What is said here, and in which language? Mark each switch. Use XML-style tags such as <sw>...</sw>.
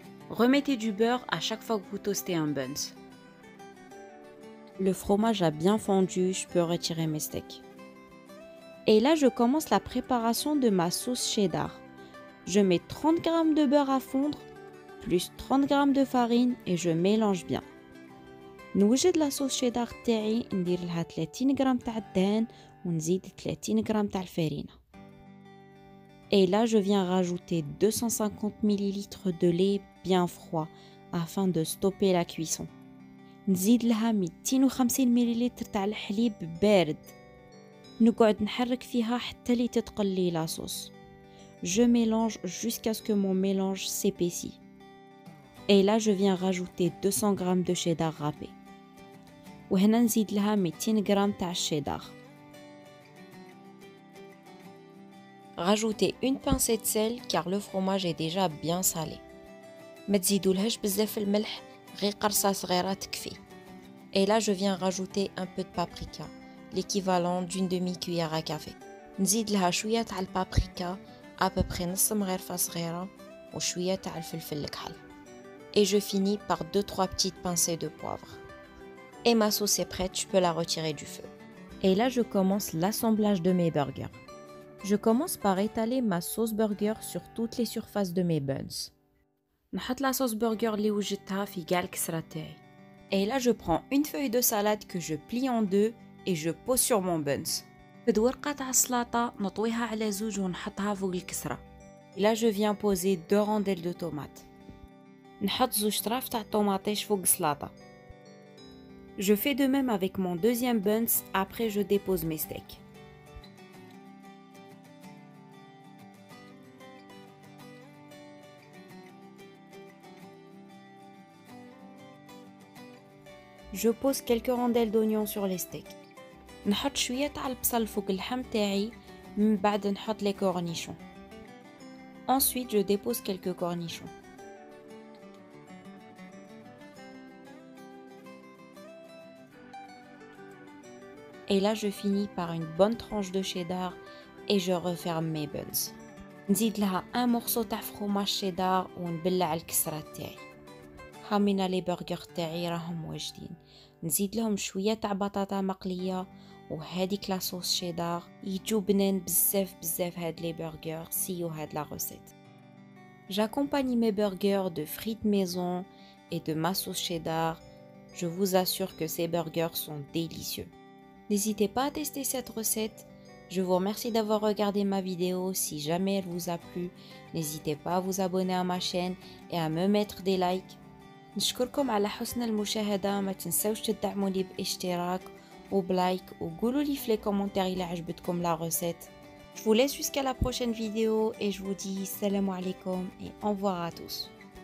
<fr>Remettez du beurre à chaque fois que vous toastez un buns. Le fromage a bien fondu, je peux retirer mes steaks. Et là, je commence la préparation de ma sauce cheddar. Je mets 30 g de beurre à fondre, plus 30 g de farine et je mélange bien.</fr> <ar>نوجد</ar> <fr>la sauce cheddar</fr> <ar>تاعي ندير لها 30 g تاع الدهان ونزيد 30 g تاع الفرينة.</ar> <fr>Et là, je viens rajouter 250 ml de lait bien froid afin de stopper la cuisson.</fr> <ar>نزيد لها 250 ml تاع الحليب بارد. نقعد نحرك فيها حتى لي تتقلي</ar> <fr>la sauce. Je mélange jusqu'à ce que mon mélange s'épaissit. Et là, je viens rajouter 200 g de cheddar râpé.</fr> <ar>وهنا نزيد لها 200 g تاع الشيدار.</ar> <fr>Rajoutez une pincée de sel car le fromage est déjà bien salé.</fr> <ar>ما تزيدولهاش بزاف الملح، غير قرصة صغيرة تكفي.</ar> <fr>Et là, je viens rajouter un peu de paprika, l'équivalent d'une demi-cuillère à café.</fr> <ar>نزيد لها شوية تاع البابريكا،</ar> <fr>à peu près</fr> <ar>نص مغرفة صغيرة، وشوية تاع الفلفل الكحل.</ar> <fr>Et je finis par 2-3 petites pincées de poivre. Et ma sauce est prête, je peux la retirer du feu. Et là, je commence l'assemblage de mes burgers. Je commence par étaler ma sauce burger sur toutes les surfaces de mes buns.</fr> <ar>نحط</ar> <fr>la sauce burger</fr> <ar>اللي وجدتها في كاع الكسرة تاعي.</ar> <fr>Et là, je prends une feuille de salade que je plie en deux et je pose sur mon buns.</fr> <ar>خد ورقة تاع السلطة نطويها على زوج ونحطها فوق الكسرة.</ar> <fr>Et là, je viens poser 2 rondelles de tomates.</fr> <ar>نحط زوج طراف تاع الطوماطيش فوق السلطة.</ar> <fr>Je fais de même avec mon deuxième buns, après je dépose mes steaks. Je pose quelques rondelles d'oignons sur les steaks.</fr> <ar>نحط شوية تاع البصل فوق اللحم تاعي من بعد نحط</ar> <fr>les cornichons. Ensuite, je dépose quelques cornichons. Et là, je finis par une bonne tranche de cheddar et je referme mes buns.</fr> <ar>نزيد لها</ar> <fr>un morceau</fr> <ar>تاع</ar> <fr>fromage cheddar</fr> <ar>ونبلع الكسرة تاعي. حمينا لي برجر تاعي راهم واجدين. نزيد لهم شوية تاع بطاطا مقلية وهاديك لا صوص شيدار. يجو بنان بزاف هاد لي برجر. سيو هاد لا recette.</ar> <fr>J'accompagne mes burgers de frites maison et de ma sauce cheddar. Je vous assure que ces burgers sont délicieux. N'hésitez pas à tester cette recette. Je vous remercie d'avoir regardé ma vidéo. Si jamais elle vous a plu, n'hésitez pas à vous abonner à ma chaîne et à me mettre des likes.</fr> <ar>نشكركم على حسن المشاهدة. ما تنسوش تدعموني باشتراك وبلايك وقولوا لي في</ar> <fr>les commentaires</fr> <ar>إلا عجبتكم</ar> <fr>la recette. Je vous laisse jusqu'à la prochaine vidéo et je vous dis salam alaikum et au revoir à tous.</fr>